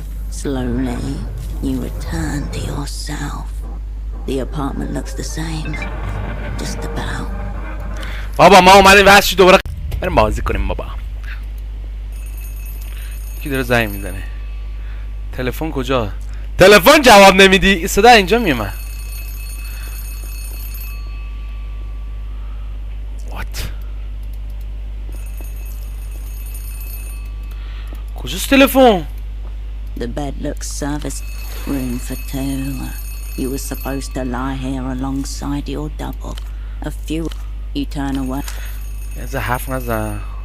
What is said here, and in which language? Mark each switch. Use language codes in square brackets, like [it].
[en] Slowly, you return to yourself. The apartment looks the same, just about. [fa] بابا ما اومدیم واسه دوباره بریم بازی کنیم بابا. کی داره زنگ میزنه؟ تلفن کجا؟ تلفن جواب نمیدی؟ صدا اینجا میومد. [en] What؟ [fa] کجاست تلفن؟ [en] The bed looks service room for two. You were supposed to lie here alongside your double. A few you turn away. [fa] از حرف نزن.